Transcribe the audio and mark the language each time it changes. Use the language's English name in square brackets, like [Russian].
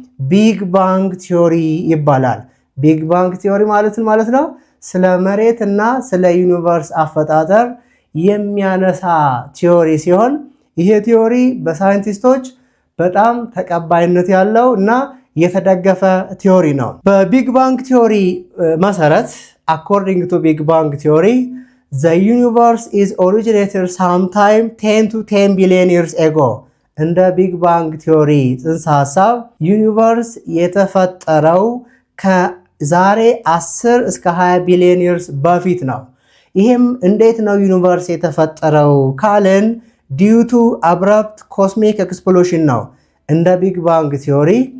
[Amharic] ቢግ ባንግ ቲዮሪ ይባላል። ቢግ ባንግ ቲዮሪ ማለት ነው ስለ መሬት እና ስለ ዩኒቨርስ አፈጣጠር የሚያነሳ ቲዮሪ ሲሆን ይሄ ቲዮሪ በሳይንቲስቶች በጣም ተቀባይነት ያለው እና የተደገፈ ቲዮሪ ነው። በቢግ ባንግ ቲዮሪ መሰረት [English] according to Big Bang theory, the universe is originated sometime 10 to 10 billion years ago. [Amharic] እንደ ቢግ ባንግ ቲዮሪ ጽንሰ ሐሳብ ዩኒቨርስ የተፈጠረው ከዛሬ 10 እስከ 20 ቢሊዮን ይርስ በፊት ነው። ይህም እንዴት ነው ዩኒቨርስ የተፈጠረው ካልን [English] due to abrupt cosmic explosion [Amharic] ነው። እንደ ቢግ ባንግ ቲዮሪ